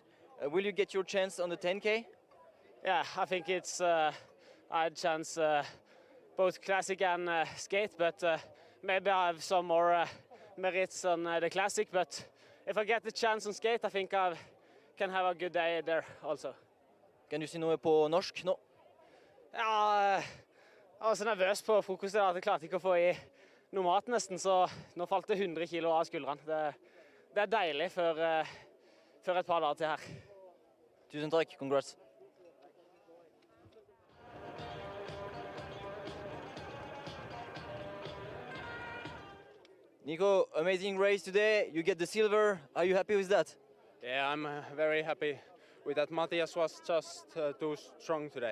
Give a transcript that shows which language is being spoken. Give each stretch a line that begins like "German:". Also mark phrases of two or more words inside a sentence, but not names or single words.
English: Will you get your chance on the 10K? Yeah, I think it's I had chance both classic and skate, but maybe I have some more merits on the classic. But if I get the chance on skate, I think I can have a good day there also.
Norwegian: Kan du si noe på norsk nå? Ja, jeg var så nervøs på frokosten at jeg klarte ikke å få i noe mat nesten, så nå falt det 100 kilo av skuldrene. Det er deilig før et par dager til her. Tusen takk,
English: congrats. Nico, amazing race today. You get the silver. Are you happy with that? Yeah, I'm very happy with that. Matthias was just too strong today.